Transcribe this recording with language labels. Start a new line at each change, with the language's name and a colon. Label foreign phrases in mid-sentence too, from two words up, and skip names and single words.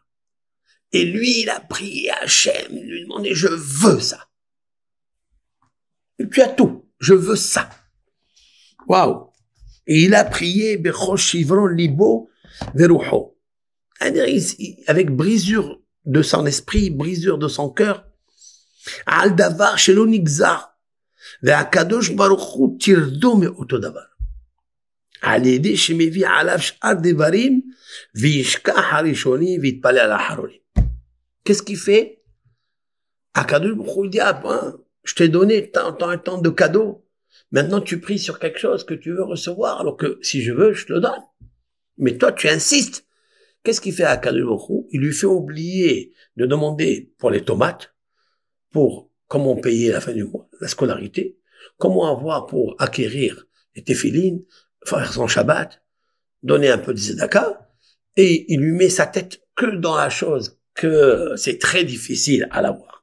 French: Et lui, il a prié à Hachem, il lui demandait, je veux ça. Et tu as tout, je veux ça. Waouh! Et il a prié,
Hebrew: בחוש שברון לבו ורוחו.
French: Avec brisure de son esprit, brisure de son cœur.
Hebrew: על דבר שלא נגזר. והקדוש ברוך הוא תרדו מאותו דבר. על ידי שמביא עליו שאר דברים, וישכח הראשונים ויתפלל על האחרונים.
French: Qu'est-ce qu'il fait?
Hebrew: הקדוש ברוך הוא
French: dit, ah ben, je t'ai donné tant de cadeaux. Maintenant, tu pries sur quelque chose que tu veux recevoir, alors que si je veux, je te le donne. Mais toi, tu insistes. Qu'est-ce qu'il fait à
Hebrew: הקדוש ברוך הוא?
French: Il lui fait oublier de demander pour les tomates, pour comment payer la fin du mois, la scolarité, comment avoir pour acquérir les téphilines, faire son Shabbat, donner un peu de tzedaka, et il lui met sa tête que dans la chose, que c'est très difficile à l'avoir.